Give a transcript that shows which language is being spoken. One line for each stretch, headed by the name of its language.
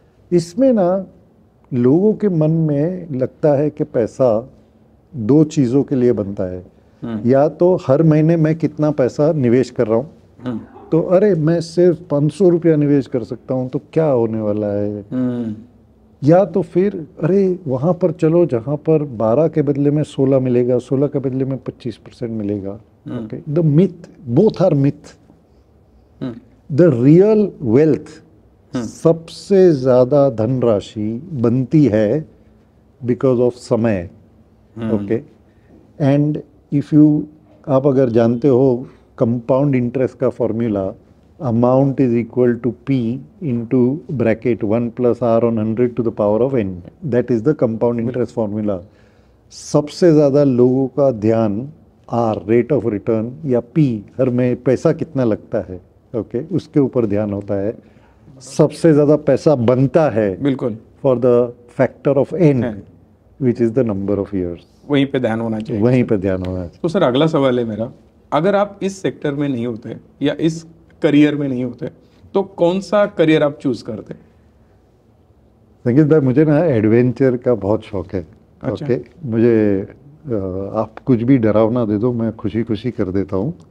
Hindi: इसमें ना लोगों के मन में लगता है कि पैसा दो चीज़ों के लिए बनता है, या तो हर महीने मैं कितना पैसा निवेश कर रहा हूँ, तो अरे मैं सिर्फ 500 रुपया निवेश कर सकता हूँ तो क्या होने वाला है, या तो फिर अरे वहाँ पर चलो जहाँ पर 12 के बदले में 16 मिलेगा, 16 के बदले में 25% मिलेगा।
English: Okay, the myth, both are myth. The real wealth,
Hindi: सबसे ज़्यादा धनराशि बनती है
English: Because of समय। Okay, and if you,
Hindi: आप अगर जानते हो कंपाउंड इंटरेस्ट का formula,
English: amount is equal to P into bracket 1 plus R on 100 to the power of N. That is the compound interest formula.
Hindi: सबसे ज़्यादा लोगों का ध्यान R,
English: rate of return,
Hindi: या P, हर में पैसा कितना लगता है, ओके, उसके ऊपर ध्यान होता है। सबसे ज़्यादा पैसा बनता है, बिल्कुल,
English: for the factor of N, which is the number of years.
Hindi: वहीं पे ध्यान होना चाहिए। वहीं पे ध्यान होना चाहिए। तो सर अगला सवाल है मेरा, अगर आप इस सेक्टर में नहीं होते या इस करियर में नहीं होते तो कौन सा करियर आप चूज करते? संगीत भाई, मुझे ना एडवेंचर का बहुत शौक है। अच्छा। ओके, मुझे आप कुछ भी डरावना दे दो, मैं खुशी खुशी कर देता हूँ।